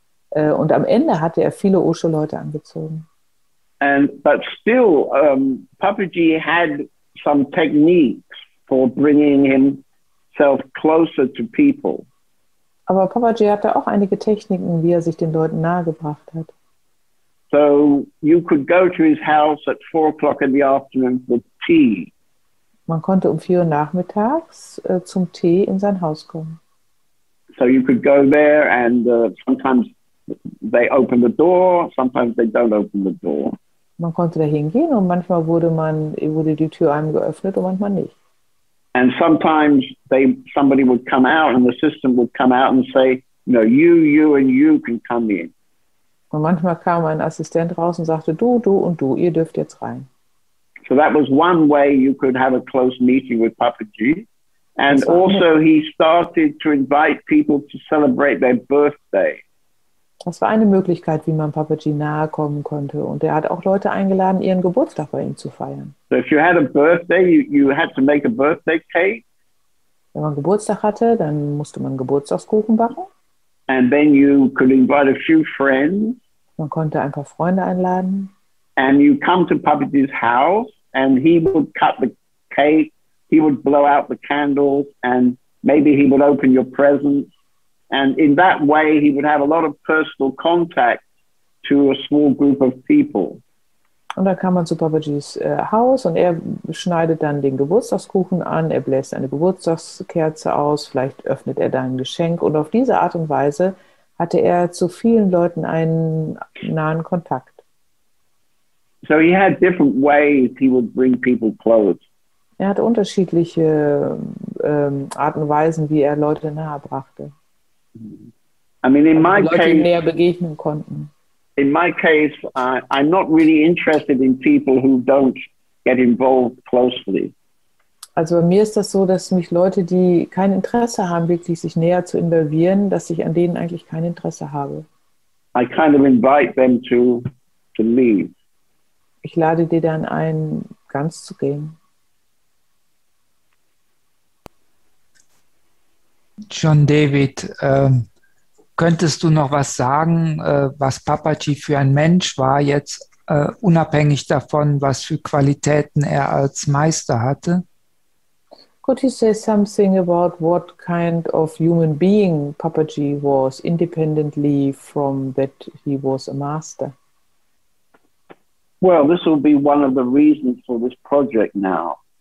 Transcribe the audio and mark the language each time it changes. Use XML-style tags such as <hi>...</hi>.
<de>Und am Ende hatte er viele Osho-Leute angezogen.</de> <en>But still, Papaji had some techniques for bringing himself closer to people.</en> <de>Aber Papaji hatte auch einige Techniken, wie er sich den Leuten nahegebracht hat.</de> <en>So you could go to his house at 4 o'clock in the afternoon for tea.</en> <de>Man konnte um 4 Uhr nachmittags zum Tee in sein Haus kommen.</de> <en>So you could go there, and sometimes they open the door, sometimes they don't open the door.</en> <de>Man konnte da hingehen und manchmal wurde die Tür einem geöffnet und manchmal nicht.</de> <en>And sometimes somebody would come out, and the assistant would come out and say, you know, you and you can come in.</en> <de>Und manchmal kam ein Assistent raus und sagte, du und du, ihr dürft jetzt rein.</de> <en>So that was one way you could have a close meeting with Papaji. And also he started to invite people to celebrate their birthday.</en> <de>Das war eine Möglichkeit, wie man Papaji nahe kommen konnte. Und er hat auch Leute eingeladen, ihren Geburtstag bei ihm zu feiern.</de> <en>So if you had a birthday, you had to make a birthday cake.</en> <de>Wenn man Geburtstag hatte, dann musste man Geburtstagskuchen backen.</de> <en>And then you could invite a few friends.</en> <de>Man konnte ein paar Freunde einladen.</de> <en>And you come to Papaji's house, and he would cut the cake, he would blow out the candles, and maybe he would open your presents. And in that way, he would have a lot of personal contact to a small group of people.</en> <de>Und dann kam man zu Papajis Haus und er schneidet dann den Geburtstagskuchen an, er bläst eine Geburtstagskerze aus, vielleicht öffnet er dann ein Geschenk und auf diese Art und Weise hatte er zu vielen Leuten einen nahen Kontakt.</de> <en>So he had different ways he would bring people close.</en> <de>Er hatte unterschiedliche Arten und Weisen, wie er Leute nahe brachte.</de> <en>I mean, in my</en> <de>Leute,</de> <en>case,</en> <de>die näher begegnen konnten.</de> <en>In my case, I'm not really interested in people who don't get involved closely.</en> <de>Also bei mir ist das so, dass mich Leute, die kein Interesse haben, wirklich sich näher zu involvieren, dass ich an denen eigentlich kein Interesse habe.</de> <en>I kind of invite them to leave.</en> <de>Ich lade die dann ein, ganz zu gehen. John David, könntest du noch was sagen, was Papaji für ein Mensch war, jetzt unabhängig davon, was für Qualitäten er als Meister hatte?</de> <en>Could you say something about what kind of human being Papaji was, independently from that he was a master? Well, this will be one of the reasons for this project now.</en>